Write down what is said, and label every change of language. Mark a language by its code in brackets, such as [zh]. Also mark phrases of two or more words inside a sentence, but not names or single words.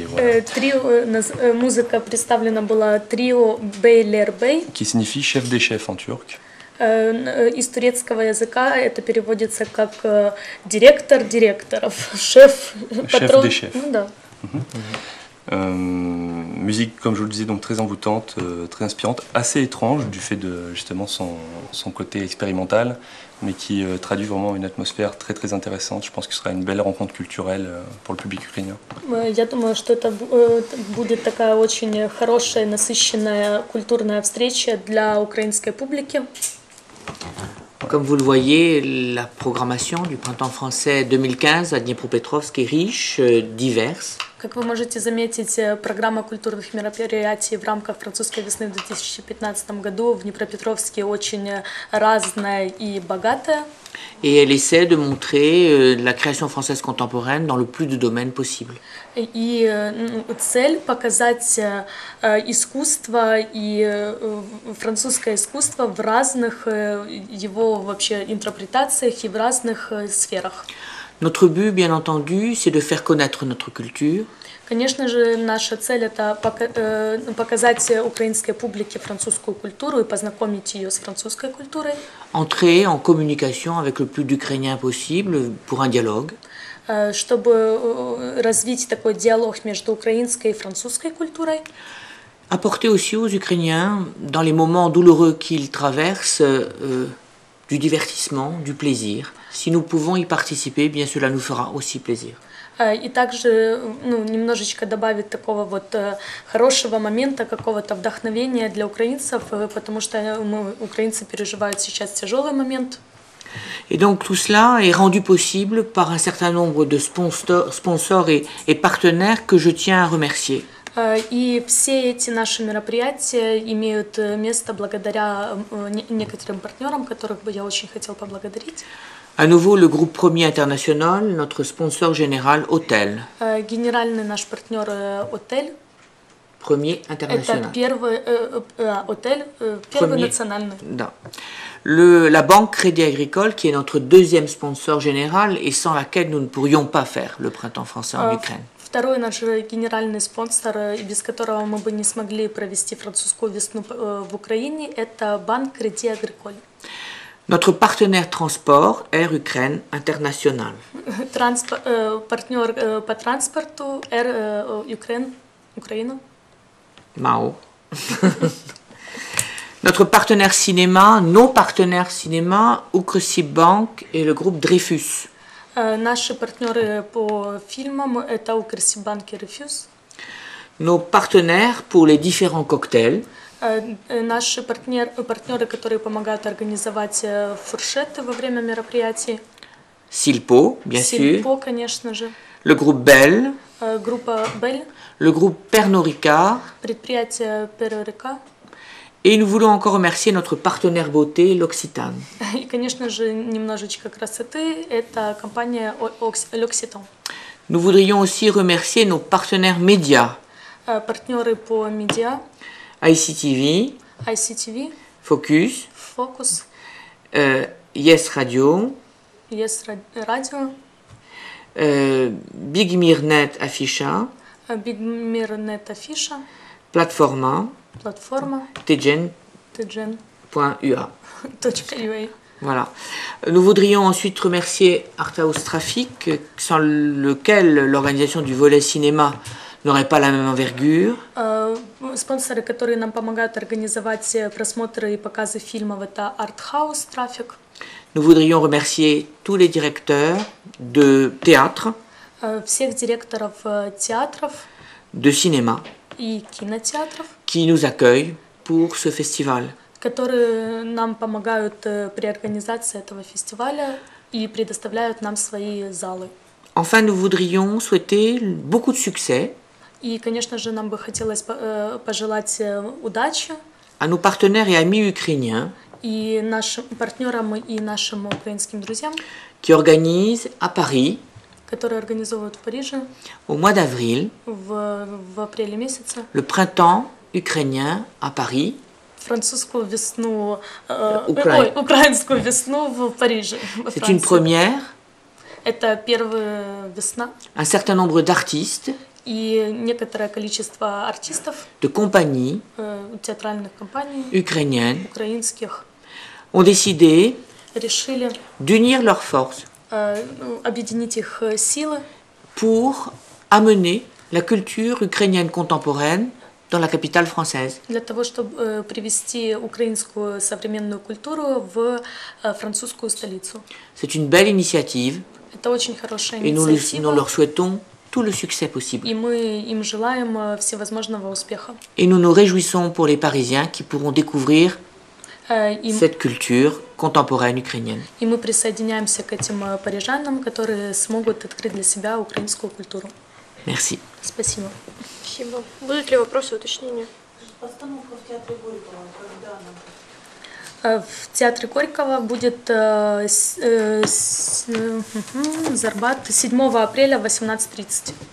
[fr] Voilà. [ru] Музыка представлена была трио Бейлербей. [fr] Qui signifie chef des chefs en turc. [ru] Из турецкого языка это переводится как директор директоров, шеф, патрон. [fr] Chef des chefs. [ru] Ну, да. [fr] Musique, comme je vous le disais, donc très envoûtante, très inspirante, assez étrange du fait de justement son côté expérimental, mais qui traduit vraiment une atmosphère très intéressante. Je pense que ce sera une belle rencontre culturelle pour le public ukrainien. [ru] Я думаю, что это будет такая очень хорошая, насыщенная культурная встреча для украинской публики. [fr] Comme vous le voyez, la programmation du Printemps français 2015 à Dniepropetrovsk est riche, diverse. [ru] Как вы можете заметить, программа культурных мероприятий в рамках французской весны в 2015 году в Днепропетровске очень разная и богатая. [fr] Et elle essaie de montrer la création française contemporaine dans le plus de domaines possibles. [ru] И цель показать искусство и французское искусство в разных его вообще интерпретациях и в разных сферах. [fr] Notre but, bien entendu, c'est de faire connaître notre culture. [ru] Конечно же, наша цель это показать украинской публике французскую культуру и познакомить ее с французской культурой. [fr] Entrer en communication avec le plus d'Ukrainiens possible pour un dialogue. [ru] Чтобы развить такой диалог между украинской и французской культурой. [fr] Apporter aussi aux Ukrainiens, dans les moments douloureux qu'ils traversent, du divertissement, du plaisir. Si nous pouvons y participer, bien cela nous fera aussi plaisir. [ru] И также немножечко добавить такого вот хорошего момента, какого-то вдохновения для украинцев, потому что украинцы переживают сейчас тяжелый момент. [fr] Et donc tout cela est rendu possible par un certain nombre de sponsors et partenaires que je tiens à remercier. [ru] И все эти наши мероприятия имеют место благодаря некоторым партнерам, которых бы я очень хотел поблагодарить. [fr] À nouveau, le groupe Premier International, notre sponsor général Autel. [ru] Генеральный наш партнер Autel. [fr] premier [ru] Это [fr] international. [ru] первый отель, первый [fr] Premier. [ru] национальный. [fr] Non. La Banque Crédit Agricole, qui est notre deuxième sponsor général et sans laquelle nous ne pourrions pas faire le printemps français en Ukraine. [ru] Второй наш генеральный спонсор, и без которого мы бы не смогли провести французскую весну в Украине, это банк Crédit Agricole. [fr] Notre partenaire transport, Air Ukraine International. [ru] Партнер по транспорту Украина. Mao. [fr] Notre partenaire cinéma, nos partenaires cinéma, Ukrsibbank et le groupe Dreyfus. [ru] Наши партнеры по фильмам это Укрсиббанк и Рефьюз. [fr] Nos partenaires pour les différents cocktails. [ru] Наши партнеры, которые помогают организовать фуршеты во время мероприятий. [fr] Silpo, bien sûr. [ru] Сильпо, конечно же. [fr] Le groupe Bell. [ru] Группа Bell. [fr] Le groupe Pernod Ricard. [ru] Предприятие Перорика. [fr] Et nous voulons encore remercier notre partenaire beauté, l'Occitane. [ru] И, конечно же, немножечко красоты. Это компания L'Occitan. [fr] Nous voudrions aussi remercier nos partenaires médias. [ru] Партнеры по медиа. [fr] ICTV, [ru] ICTV. [fr] Focus, [ru] Focus. [fr] Yes Radio, [ru] Yes Radio. [fr] Big Mirnet Afficha, [ru] Big Mirnet Афиша. [fr] Platforma, [ru] Платформа. [fr] Tgen.ua. [ru] TGen.ua. [fr] Voilà. Nous voudrions ensuite remercier Arthouse Traffic, sans lequel l'organisation du volet cinéma n'aurait pas la même envergure. [ru] Спонсоры, которые нам помогают организовать просмотры и показы фильмов, это Arthouse Traffic. [fr] Nous voudrions remercier tous les directeurs de théâtre, [ru] Всех директоров театров [fr] de cinéma, [ru] и кинотеатров, [fr] qui nous accueillent pour ce festival. [ru] которые нам помогают при организации этого фестиваля и предоставляют нам свои залы. [fr] Enfin, nous voudrions souhaiter beaucoup de succès [ru] И, конечно же, нам бы хотелось пожелать удачи [fr] à nos partenaires et amis ukrainiens [ru] и нашим партнерам и нашим украинским друзьям, [fr] qui organisent à Paris, [ru] которые организовывают в Париже [fr] au mois d'avril, [ru] в апреле месяце [fr] le printemps ukrainien à Paris, [ru] французскую весну, Украина. украинскую весну в Париже. Во [fr] C'est une [ru] Франции. [fr] première. [ru] Это первая весна, [fr] Un certain nombre d'artistes, [ru] и некоторое количество артистов, [fr] de compagnies [ru] театральных компаний, [fr] ukrainiennes [ru] украинских, [fr] ont décidé [ru] решили [fr] d'unir leurs forces [ru] объединить их силы [fr] pour amener la culture ukrainienne contemporaine dans la capitale française. [ru] для того, чтобы привести украинскую современную культуру в французскую столицу. [fr] C'est une belle initiative [ru] Это очень хорошая [fr] et nous [ru] инициатива, [fr] leur souhaitons tout le succès possible. [ru] и мы им желаем всевозможного успеха. [fr] Et nous nous réjouissons pour les Parisiens qui pourront découvrir cette culture contemporaine ukrainienne. [ru] И мы присоединяемся к этим парижанам, которые смогут открыть для себя украинскую культуру. [fr] Merci. [ru] Спасибо. Спасибо. Будут ли вопросы, уточнения? Постановка в Театре Горького, когда она? В Театре Горького будет Зарбат 7 апреля в 18:30.